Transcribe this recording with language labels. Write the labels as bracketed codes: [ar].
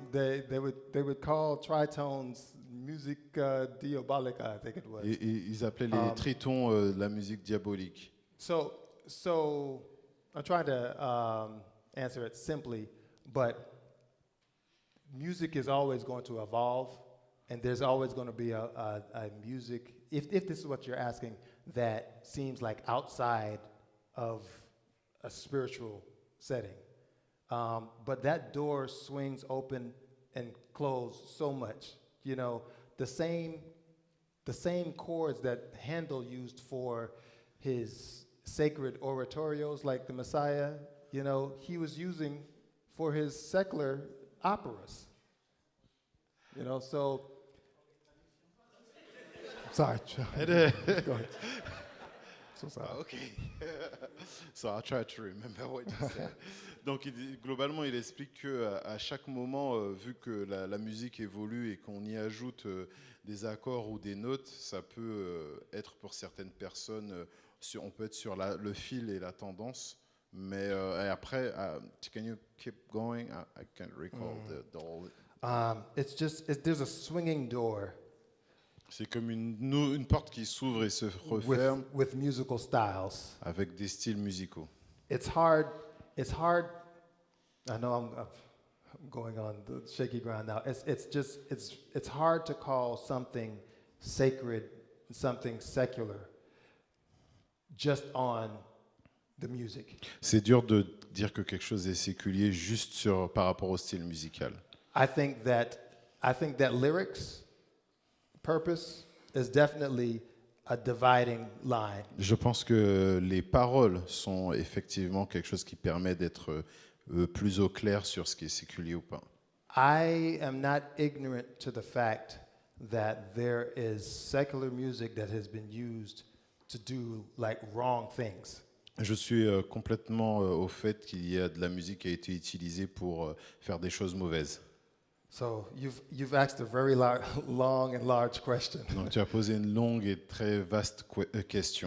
[en] They would call tritones music diabolica, I think it was. [fr] Et ils appelaient les tritons la musique diabolique. [en] So I'm trying to answer it simply, but music is always going to evolve, and there's always going to be a music, if this is what you're asking, that seems like outside of a spiritual setting. But that door swings open and closed so much. You know, the same chords that Handel used for his sacred oratorios, like the Messiah, you know, he was using for his secular operas. You know, so. Sorry. Go ahead. So sorry. Okay. So I'll try to remember what you said. [fr] Donc globalement, il explique que à chaque moment, vu que la musique évolue et qu'on y ajoute des accords ou des notes, ça peut être pour certaines personnes, on peut être sur le fil et la tendance. Mais et après, [en] can you keep going? I can't recall the whole. There's a swinging door. [fr] C'est comme une porte qui s'ouvre et se referme [en] with musical styles. [fr] avec des styles musicaux. [en] It's hard. I know I'm going on the shaky ground now. It's hard to call something sacred, something secular, just on the music. [fr] C'est dur de dire que quelque chose est séculier juste par rapport au style musical. [en] I think that lyrics, purpose is definitely a dividing line. [fr] Je pense que les paroles sont effectivement quelque chose qui permet d'être plus au clair sur ce qui est séculier ou pas. [en] I am not ignorant to the fact that there is secular music that has been used to do like wrong things. [fr] Je suis complètement au fait qu'il y a de la musique qui a été utilisée pour faire des choses mauvaises. [en] So you've asked a very long and large question. [fr] Donc tu as posé une longue et très vaste question.